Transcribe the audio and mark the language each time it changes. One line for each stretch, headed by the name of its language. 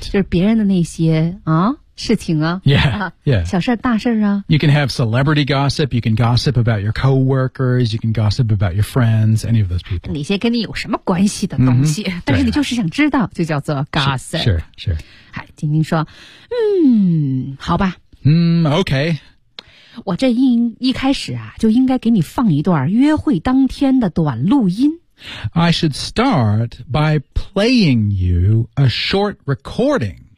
Chinese: 就是别人的那些啊事情啊
English: yeah, 啊 yeah.
Chinese: 小事儿大事儿啊
English: You can have celebrity gossip, you can gossip about your coworkers, you can gossip about your friends, any of those people.
Chinese: 那些跟你有什么关系的东西、 mm-hmm. 但是你就是想知道就叫做 gossip.
English: Sure, sure.
Chinese: 哎晶晶说嗯好吧。嗯、mm, okay. 我这一开始啊就应该给你放一段约会当天的短录音。
English: I should start by playing you a short recording.